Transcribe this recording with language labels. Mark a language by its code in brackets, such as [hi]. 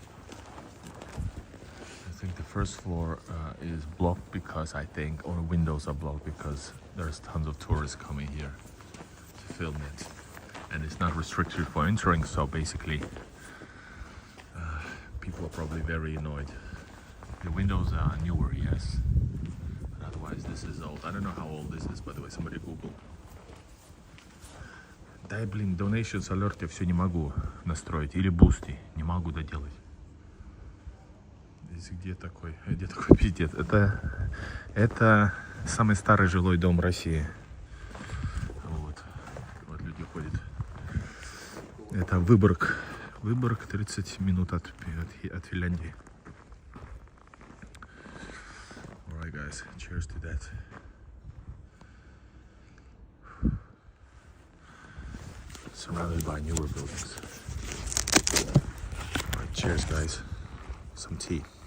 [en] I think the first floor is blocked because or windows are blocked because there's tons of tourists coming here to film it. And it's not restricted for entering, so basically people are probably very annoyed. The windows are newer, yes. But otherwise, this is old. I don't know how old this is, by the way, somebody Google. [ru] Дай, блин, donations alert, я все не могу настроить. Или бусти, не могу доделать. Здесь где такой пиздец? Это самый старый жилой дом России. Вот люди ходят. Это Vyborg, 30 минут от Финляндии. [en] Alright, guys, cheers to that. Surrounded by newer buildings. Alright, cheers, guys. Some tea.